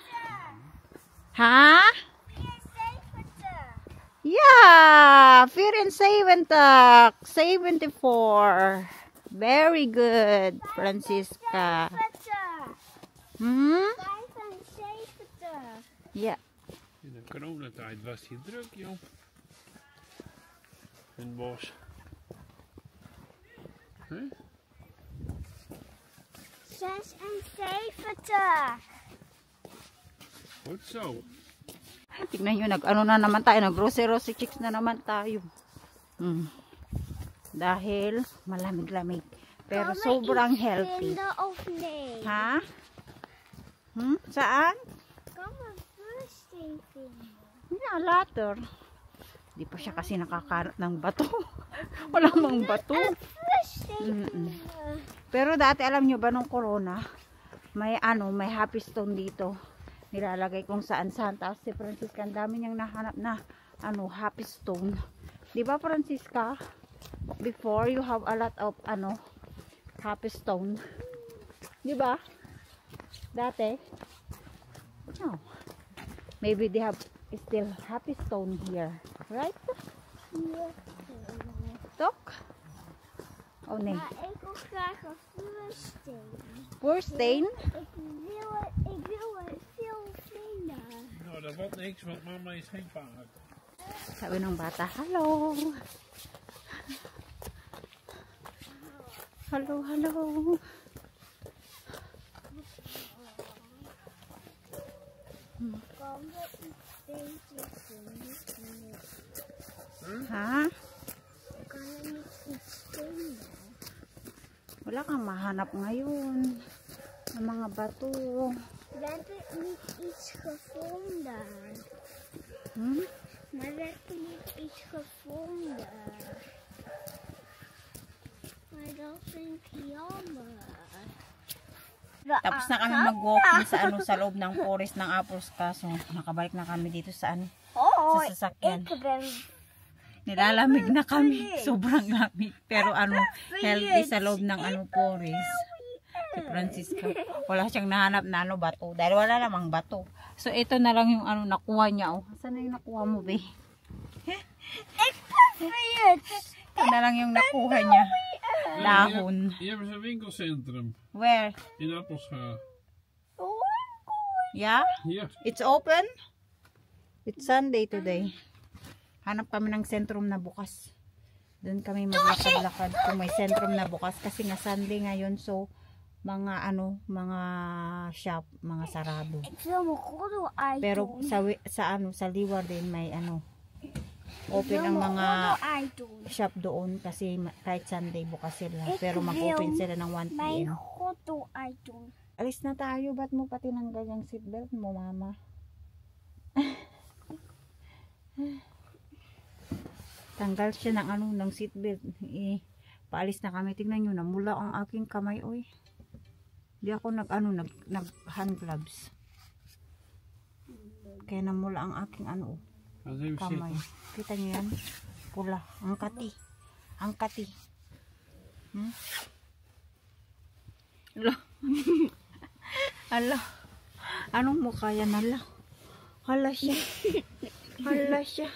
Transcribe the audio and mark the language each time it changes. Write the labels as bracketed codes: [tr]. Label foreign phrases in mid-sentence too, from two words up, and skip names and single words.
[en] Huh? Yeah, 74. 74. Very good, Francisca. Yeah. [nl] In de coronatijd was hij druk, joh. In het bos. Huh? 76. Goed zo. [tl] Tignan nyo, nag-ano na naman tayo, nag-grocery chicks na naman tayo. Dahil malamig-lamig. Pero sobrang healthy. [nl] Of nee? [tl] Ha? Saan? [nl] Kan mijn birthday vinden. [en] Yeah, later. [tl] Di pa siya kasi nakakarat ng bato. Wala mang bato. Pero dati alam nyo ba nung corona, may [en] happy stone [tl] dito. Nilalagay kung saan-saan. Tapos si Francisca, ang dami niyang nahanap na [en] happy stone. [tl] Di ba Francisca? [en] Before you have a lot of happy stone. [tl] Di ba? Dati? [en] No. Maybe they have still happy stone here. Right? Tok? [nl] Oh nee. Maar ik wil graag een vuursteen. Vuursteen? Ik wil er veel vinden. Nou, dat wordt niks, want mama is geen paard. [tl] Sabi ng bata, [en] hello. Hello, hello. [nl] Kan we iets beter vinden? [tl] Ha? [nl] Kan er niet iets vinden? [tl] Wala kang mahanap ngayon. Ng mga bato. [nl] We hebben niet iets gevonden. Maar we hebben niet iets gevonden. Maar dat vind ik jammer. [tl] Tapos na kami mag-walking sa loob ng forest ng Apples kaso nakabalik na kami dito sa sa sasakyan. [nl] Ik ben [tl] Nilalamig na kami. Sobrang lamig. Pero healthy sa loob ng forest. Si Francisca. Wala siyang nahanap na bato. Dahil wala namang bato. So ito na lang yung nakuha niya. Saan na yung nakuha mo, be? [nl] Ik ben [tl] Ito na lang yung nakuha niya. Dahon. [nl] Hier hebben ze een winkelcentrum. [en] Where? In Appelscha. Yeah? [nl] Hier. [en] It's open? It's Sunday today. [tl] Hanap kami ng sentrum na bukas. Doon kami maglakad-lakad kung may sentrum na bukas. Kasi nga Sunday ngayon. So, mga mga shop, mga sarado. [nl] Ik wil mijn gordel uit. [tl] Pero sa Liwa din may open ang mga shop doon kasi kahit Sunday bukas sila. Pero mag-open sila ng 1 [nl] Mijn [tl] PM. [nl] gordel uitdoen. [tl] Alis na tayo. Ba't mo pati tinanggal yung seatbelt mo, mama? Tanggal siya ng seatbelt. Paalis na kami. Tingnan nyo, namula ang aking kamay, oy. Di ako nag [en] hand gloves. [tl] Kaya namula ang aking [nl] Laat eens even [tl] kamay. [nl] zitten. [tl] Kita nyo yan? pula. Ang kati. Ang kati. Hmm? Hala. Hala. Anong mukha yan? Hala. Hala siya. Hala siya.